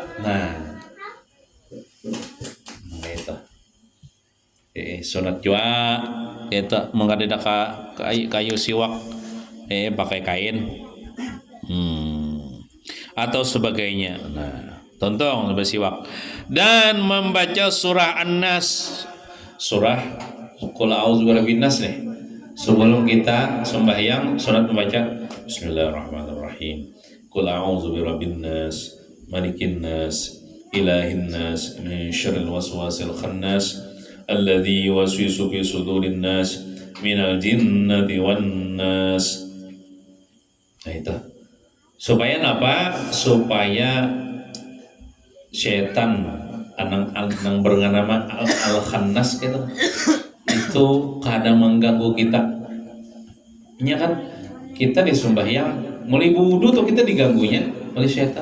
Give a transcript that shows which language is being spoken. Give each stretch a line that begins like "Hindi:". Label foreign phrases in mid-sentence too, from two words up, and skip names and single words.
Indonesian: Nah itu sunat juga itu mengadida kayu siwak pakai kain atau sebagainya. Nah tonton bersiwak dan membaca surah An-Nas, surah
Arabic: Qul a'udzu birabbin nas
Indonesian: nih. Sebelum kita sembahyang, sunat membaca Bismillahirrahmanirrahim.
Arabic: قل أعوذ برب الناس، ملك الناس، إله الناس، من شر الوسواس الخناس، الذي يوسوس في صدور الناس، من الجنة والناس.
Indonesian: Nah itu. Supaya apa?
Banjar: Supaya setan anang bernama al-khannas itu kadang mengganggu kita. Nya kan kita di sembahyang mulai wudu tuh kita diganggunya oleh setan.